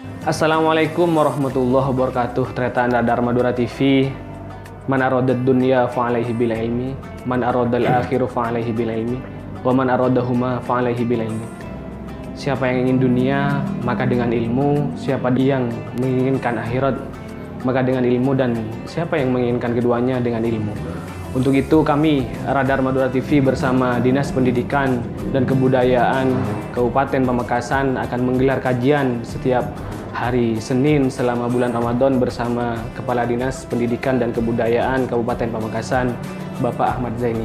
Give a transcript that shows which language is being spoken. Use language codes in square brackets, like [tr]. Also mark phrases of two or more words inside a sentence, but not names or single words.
[ar] السلام عليكم ورحمة الله وبركاته. Tretaan Radar Madura TV. من أراد الدنيا فعليه بالعلم من أراد الآخرة فعليه بالعلم ومن أرادهما فعليه بالعلم. [id] Siapa yang ingin dunia, maka dengan ilmu. Siapa yang menginginkan akhirat, maka dengan ilmu. Dan siapa yang menginginkan keduanya, dengan ilmu. Untuk itu kami Radar Madura TV bersama Dinas Pendidikan dan Kebudayaan Kabupaten Pamekasan akan menggelar kajian setiap hari Senin selama bulan Ramadan bersama Kepala Dinas Pendidikan dan Kebudayaan Kabupaten Pamekasan, Bapak Ahmad Zaini.